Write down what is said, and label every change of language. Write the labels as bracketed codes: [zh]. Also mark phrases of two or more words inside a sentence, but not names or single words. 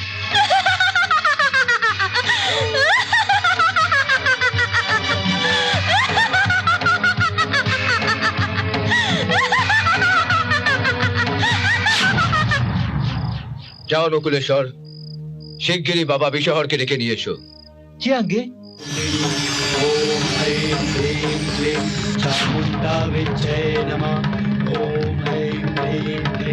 [bn] যাও নকুলেশ্বর, শিগগিরই বাবা বিষহরকে ডেকে নিয়ে এসো। জি আগে। [sa] ॐ ऐं ह्रीं क्लीं चामुण्डाविच्चे नमः। ॐ ऐं ह्रीं क्लीं